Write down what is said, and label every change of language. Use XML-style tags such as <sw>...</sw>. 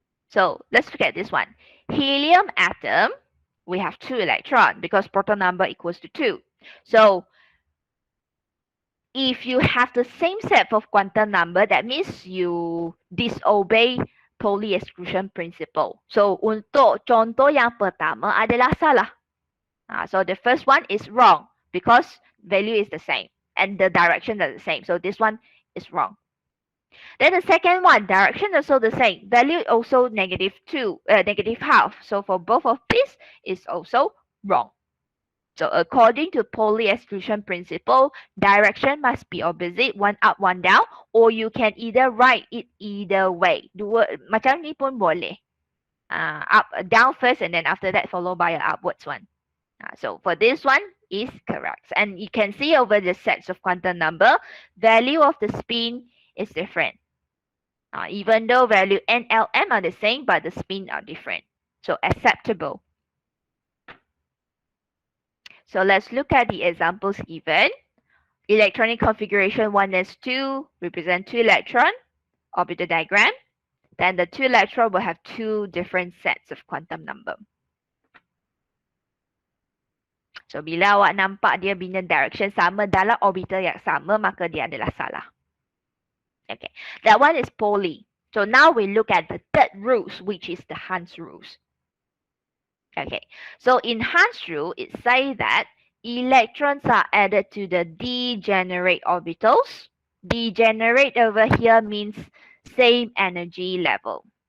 <en>So let's look at this one. Helium atom, we have 2 electrons because proton number equals to 2. So if you have the same set of quantum number, that means you disobey Pauli exclusion principle.</en> <ms>So untuk contoh yang pertama adalah salah.</ms> <en>So the first one is wrong because value is the same and the direction is the same. So this one is wrong. Then the second one, direction also the same. Value also negative half. So for both of these, is also wrong. So according to Pauli exclusion principle, direction must be opposite, one up, one down, or you can either write it either way.</en> <ms>Macam ni pun boleh.</ms> <en>Down first and then after that followed by an upwards one. So for this one is correct. And you can see over the sets of quantum number, value of the spin is different. Even though value N, L, M are the same, but the spin are different. So acceptable. So let's look at the examples given. Electronic configuration 1s2 represent 2 electrons. orbital diagram, then the two electrons will have two different sets of quantum number.</en> <ms>So bila awak nampak dia bina direction sama dalam orbital yang sama, maka dia adalah salah.</ms> <en>Okay, that one is Pauli. So now we look at the third rules, which is the Hans rules. Okay, so in Hans rule, it says that electrons are added to the degenerate orbitals. Degenerate over here means same energy level.</en>